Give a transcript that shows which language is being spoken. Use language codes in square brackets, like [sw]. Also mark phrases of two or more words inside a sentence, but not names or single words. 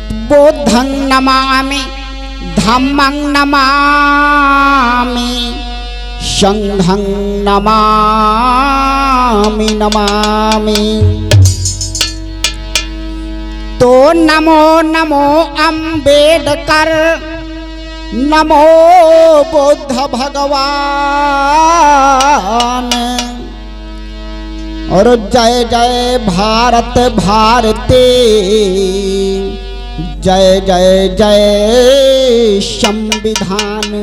[pi] बुद्धं नमामि धम्मं नमामि संघं नमामि नमामि। [hi] तो नमो नमो अम्बेडकर, नमो बुद्ध भगवान, और जय जय भारत भारती, जय जय जय संविधान।